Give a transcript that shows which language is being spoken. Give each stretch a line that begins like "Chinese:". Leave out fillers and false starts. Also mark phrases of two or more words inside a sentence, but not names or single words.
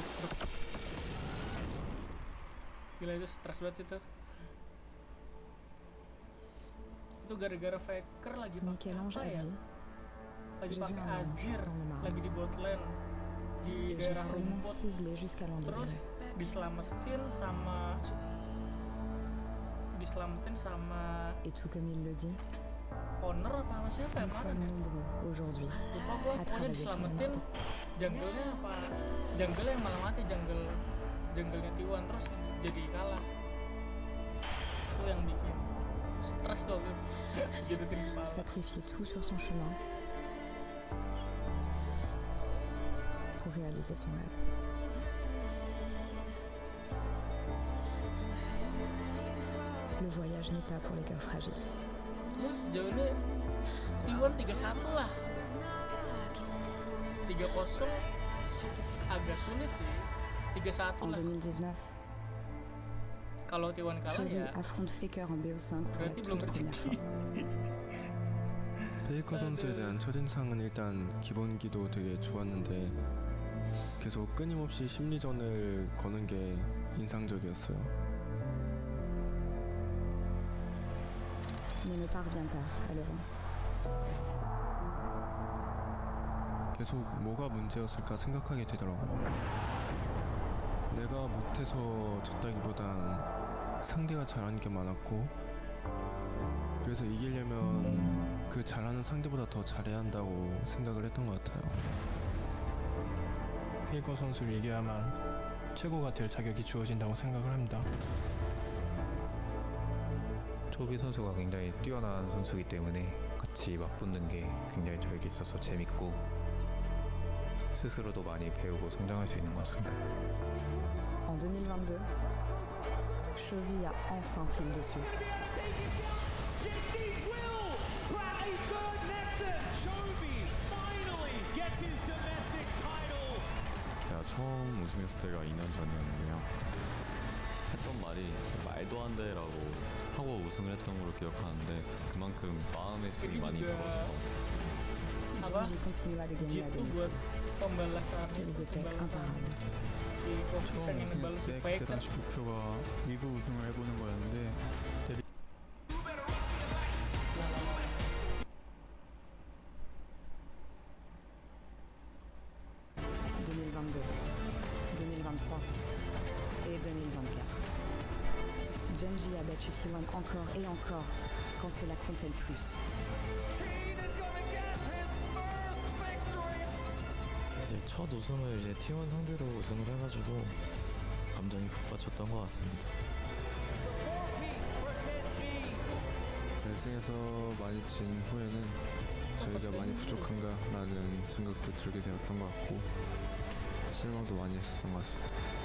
Indonesian: Gila, itu stres banget itu gara-gara Faker lagi pakai apa ya, lagi pakai Azir, lagi di
English: bot lane
Indonesian: di daerah rumput, terus diselamatin sama Oner apa siapa ya kemarin ya? Lupa gue, pokoknya diselamatin jungle-nya yang malah mati, jungle-nya T1, terus jadi kalah. Itu yang bikin stres tuh jedotin kepala.
French: Sacrifier tout sur son chemin pour réaliser son rêve. Le voyage n'est pas pour les cœurs fragiles.
Indonesian: Ya, sejauh ini T1 3-1 lah. 3-0 agak sulit sih. 3-1 lah. Kalau T1 kalah ya berarti belum rezeki.
Korean: 페이커 선수에 대한 첫인상은 일단 기본기도 되게 좋았는데 계속 끊임없이 심리전을 거는 게 인상적이었어요.
French: Mais ne parvient pas à le vendre.
Korean: 계속 뭐가 문제였을까 생각하게 되더라고요. 네, 내가 못해서 졌다기보단 상대가 잘하는 게 많았고, 그래서 이기려면 그 잘하는 상대보다 더 잘해야 한다고 생각을 했던 것 같아요. 페이커 선수를 이겨야만 최고가 될 자격이 주어진다고 생각을 합니다. 초비 선수가 굉장히 뛰어난 선수이기 때문에 같이 맞붙는 게 굉장히 저에게 있어서 재밌고 스스로도 많이 배우고 성장할 수 있는 것 같습니다.
French: En 2022, Chovy a enfin pris le dessus.
Korean: 제가 처음 우승했을 때가 2년 전이었는데요. 했던 말이 말도 안 돼라고 하고 우승을 했던 걸로 기억하는데 그만큼 마음의 힘이 많이 떨어진 것 같아요.
French: Gen.G continua de gagner à domicile. Ils étaient imparables.
Korean: 처음 우승했을 때 그때 당시 목표가 미국 우승을 해보는 거였는데
French: et 2024. Gen.G a battu T1 encore et encore quand cela comptait le plus.
Korean: 이제 첫 우승을 이제 T1 상대로 우승을 해가지고 감정이 북받쳤던 것 같습니다. 결승에서 많이 진 후에는 저희가 많이 부족한가 라는 생각도 들게 되었던 것 같고 실망도 많이 했었던 것 같습니다.